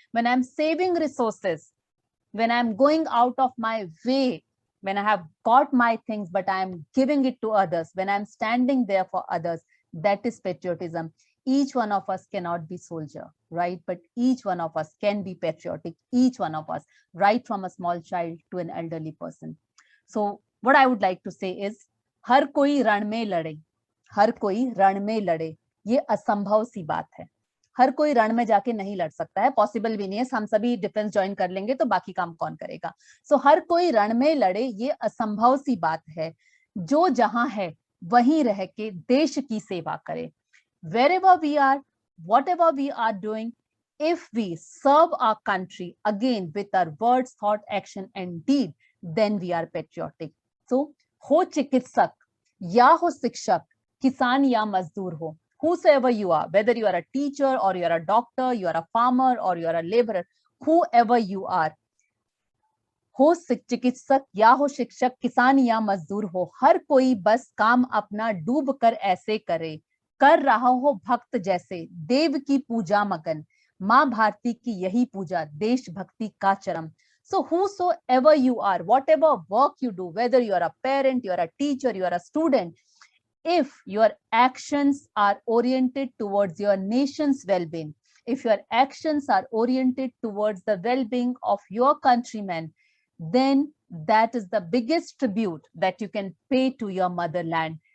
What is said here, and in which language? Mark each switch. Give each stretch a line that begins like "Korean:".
English: When I'm saving resources, when I'm going out of my way, when I have got my things, but I'm giving it to others, when I'm standing there for others, that is patriotism. Each one of us cannot be soldier, right? But each one of us can be patriotic. Each one of us, right from a small child to an elderly person. So what I would like to say is,
Hindi: हर कोई रण में लड़े, हर कोई रण में लड़े, ये असंभव सी बात है. हर कोई रण में जाके नहीं लड़ सकता है, पॉसिबल भी नहीं है. हम सभी डिफेंस ज्वाइन कर लेंगे तो बाकी काम कौन करेगा? सो हर कोई रण में लड़े, ये असंभव सी बात है. जो जहां है वहीं रह के देश की सेवा करे.
English: Wherever we are, whatever we are doing, if we serve our country again with our words, thought, action and deed, then we are patriotic.
Hindi: So हो चिकित्सक या हो शिक्षक, किसान या मजदूर हो,
English: whosoever you are, whether you are a teacher or you are a doctor, you are a farmer or you are a laborer, whoever you are,
Hindi: हो चिकित्सक या हो शिक्षक, किसान या मजदूर हो, हर कोई बस काम अपना डूब कर ऐसे करे, कर रहा हो भक्त जैसे, देव की पूजा मगन, माँ भारती की यही पूजा, देशभक्ति का चरम.
English: So whosoever you are, whatever work you do, whether you are a parent, you are a teacher, you are a student, if your actions are oriented towards your nation's well-being, if your actions are oriented towards the well-being of your countrymen, then that is the biggest tribute that you can pay to your motherland.